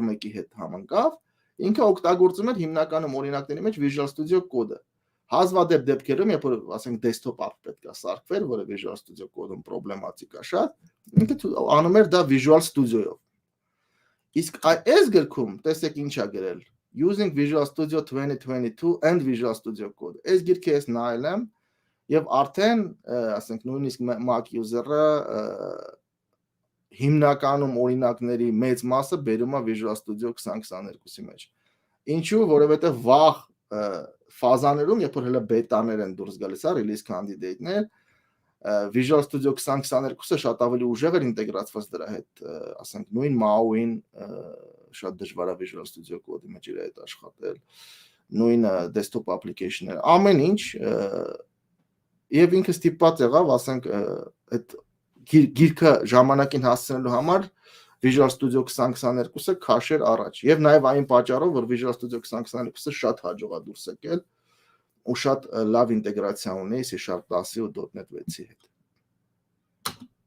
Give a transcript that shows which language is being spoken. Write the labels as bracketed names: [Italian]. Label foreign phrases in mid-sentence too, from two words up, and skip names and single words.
[Armenian] 1-ի հետ համընկավ, ինքը օգտագործում էր հիմնականում օրինակների մեջ Visual Studio Code-ը։ Հազվադեպ դեպքերում, երբ որ ասենք [English] desktop app [Armenian] պետք է սարքվեր, որը Visual Studio Code-ում պրոբլեմատիկ է շատ, ինքը անում էր դա Visual Studio-ով։ Իսկ այս գրքում, տեսեք ինչ է գրել, [English] using Visual Studio 2022 and Visual Studio Code։ [Armenian] Այս գիրքը ես նայել եմ եւ արդեն, ասենք նույնիսկ Mac user-ը հիմնականում օրինակների մեծ մասը բերում է Visual Studio 2022-ի մեջ։ Ինչու, որովհետեւ վաղ ֆազաներում, երբ որ հələ բետաներ են դուրս գալիս, release candidate-ներ, Visual Studio 2022-ը շատ ավելի ուժեղ էր ինտեգրացված դրա հետ, ասենք նույն MAU-ին շատ դժվար է Visual Studio Code-ի մեջ իր հետ աշխատել, նույն [English] desktop application- [Armenian] ները, ամեն ինչ եւ ինքը ստիպված եղավ, ասենք այդ գիրքը ժամանակին հասցնելու համար Visual Studio 2022-ը քաշեր առաջ եւ նաեւ այն պատճառով, որ Visual Studio 2022-ը շատ հաջող է դուրս եկել ու շատ լավ ինտեգրացիա ունի C# 10-ի ու .NET 6-ի հետ։